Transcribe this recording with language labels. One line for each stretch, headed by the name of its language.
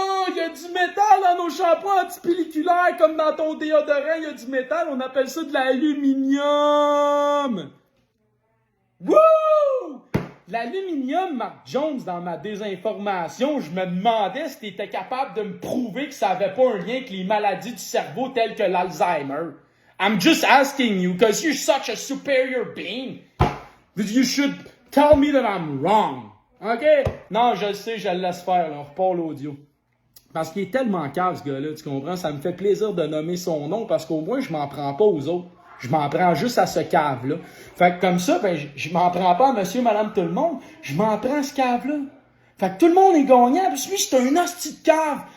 French: Il y a du métal dans nos shampoings antipelliculaires, comme dans ton déodorant, il y a du métal. On appelle ça de l'aluminium! Wouh! L'aluminium, Mark Jones, dans ma désinformation, je me demandais si tu étais capable de me prouver que ça n'avait pas un lien avec les maladies du cerveau telles que l'Alzheimer.
English: I'm just asking you, because you're such a superior being, that you should tell me that I'm wrong. OK?
French: Non, je le sais, je le laisse faire, là. On repart l'audio. Parce qu'il est tellement cave, ce gars-là, tu comprends? Ça me fait plaisir de nommer son nom, parce qu'au moins, je m'en prends pas aux autres. Je m'en prends juste à ce cave-là. Fait que comme ça, ben, je m'en prends pas à monsieur, madame, tout le monde. Je m'en prends à ce cave-là. Fait que tout le monde est gagnant. Puis lui, c'est un hostie de cave.